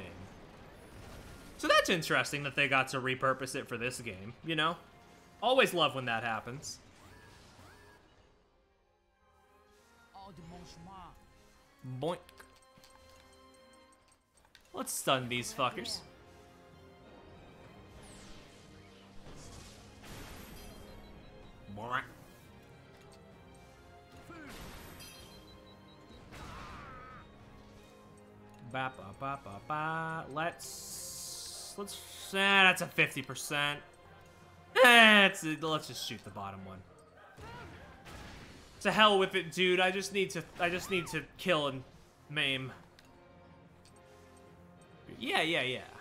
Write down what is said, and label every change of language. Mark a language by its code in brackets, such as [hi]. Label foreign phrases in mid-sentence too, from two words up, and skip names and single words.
[en] So that's interesting that they got to repurpose it for this game, you know? Always love when that happens. Boink. Let's stun these fuckers. Boink. Ba ba ba ba ba. Let's that's a 50%. Let's just shoot the bottom one. To hell with it, dude. I just need to kill and maim. Yeah.